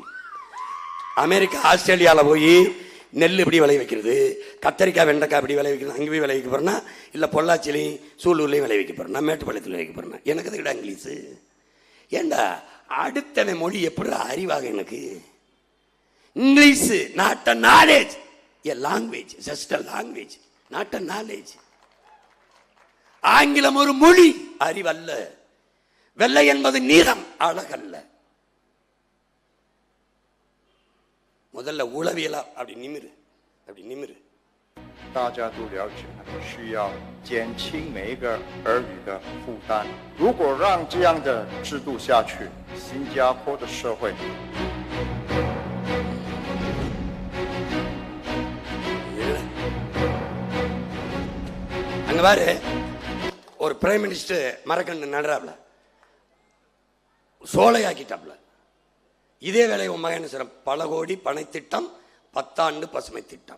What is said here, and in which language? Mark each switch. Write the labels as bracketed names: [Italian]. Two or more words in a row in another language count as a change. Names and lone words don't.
[Tamil] அமெரிக்கா ஆஸ்திரேலியாவில் போய் நெல் இப்படி விளை வைக்கிறது, கத்தரிக்காய் வெண்டைக்காய் இப்படி விளை வைக்கிறது, அங்கே போய் விளை வைக்க போறேன்னா, இல்லை பொள்ளாச்சிலையும் சூலூர்லையும் விளை வைக்க போறேன்னா, மேட்டுப்பாளையத்தில் விளை வைக்க போறேன்னா, எனக்கு அதுக்கிட்ட இங்கிலீஷு ஏண்டா? அடுத்த மொழி எப்படி அறிவாக எனக்கு? [English] English not a knowledge, a language, just a language, not a knowledge. [Tamil] ஆங்கிலம் ஒரு மொழி, அறிவல்ல. வெள்ளை என்பது நீளம், அழகல்ல. முதல்ல உளவியலா அப்படி நிமிரு, அப்படி நிமிரு. [Chinese] 大家都了解，需要减轻每一个儿女的负担。如果让这样的制度下去，新加坡的社会 [Tamil] அங்க பாரு, ஒரு [English] prime minister [Tamil] மரக்கண்டு நடுறாப்ல, சோலையாக்கிட்டாப்ல. இதே வேலையை உன் மகன் சொல்ற, பல கோடி பனை திட்டம், 10 ஆண்டு பசுமை திட்டம்.